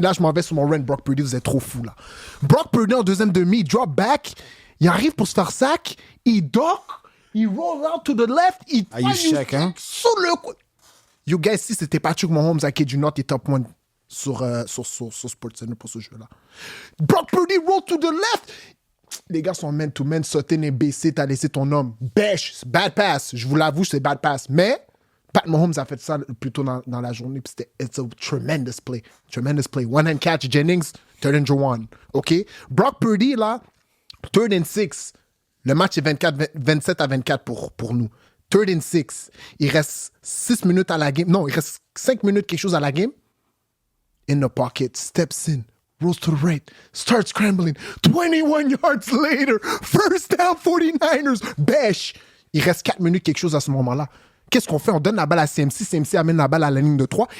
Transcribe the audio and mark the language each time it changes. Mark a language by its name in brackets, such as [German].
[French] Là, je m'en vais sur mon run. Brock Purdy, vous êtes trop fou là. Brock Purdy en deuxième demi, il drop back, il arrive pour se faire sac, il duck, il [English] roll out to the left, [French] il Ah, il check, hein? sur le coup. You guys, si c'était Patrick Mahomes à [English] kid you not, [French] il est top 1 sur SportsCenter pour ce jeu-là. Brock Purdy roll to the left. Les gars sont man-to-man, sauter les baissé, t'as laissé ton homme. Bêche, bad pass. Je vous l'avoue, c'est bad pass. Mais Pat Mahomes a fait ça plus tôt dans la journée. [English] Puis it's a tremendous play. Tremendous play. One-hand catch, Jennings, third and one. OK? [French] Brock Purdy, là, third and 6. Le match est 27 à 24 pour nous. Third and 6. Il reste 6 minutes à la game. Non, il reste 5 minutes quelque chose à la game. [English] In the pocket, steps in, rolls to the right, starts scrambling. 21 yards later, first down 49ers. [French] Bêche. Il reste 4 minutes quelque chose à ce moment-là. Qu'est-ce qu'on fait? On donne la balle à CMC. CMC amène la balle à la ligne de 3.